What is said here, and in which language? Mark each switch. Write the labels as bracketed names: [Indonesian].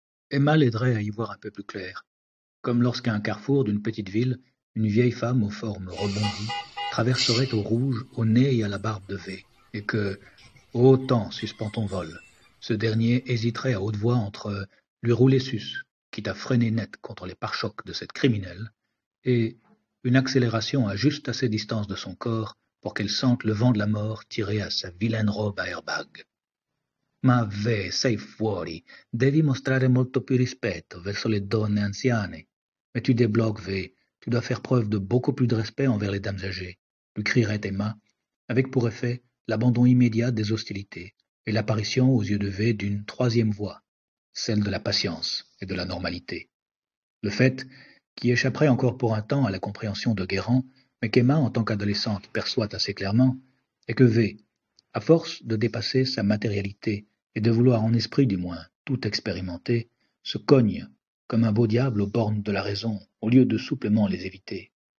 [French] Emma l'aiderait à y voir un peu plus clair, comme lorsqu'à un carrefour d'une petite ville, une vieille femme aux formes rebondies traverserait au rouge, au nez et à la barbe de V, et que, ô temps suspend ton vol, ce dernier hésiterait à haute voix entre lui rouler sus, quitte à freiner net contre les pare-chocs de cette criminelle, et une accélération à juste assez distance de son corps pour qu'elle sente le vent de la mort tirer à sa vilaine robe à airbag. [Italian] Ma V, sei fuori, devi mostrare molto più rispetto verso le donne anziane. [French] Mais tu débloques, V, tu dois faire preuve de beaucoup plus de respect envers les dames âgées, lui crierait Emma, avec pour effet l'abandon immédiat des hostilités et l'apparition aux yeux de V d'une troisième voie, celle de la patience et de la normalité. Le fait, qui échapperait encore pour un temps à la compréhension de Guérand, mais qu'Emma, en tant qu'adolescente, perçoit assez clairement, est que V, à force de dépasser sa matérialité et de vouloir en esprit du moins tout expérimenter, se cogne comme un beau diable aux bornes de la raison au lieu de souplement les éviter.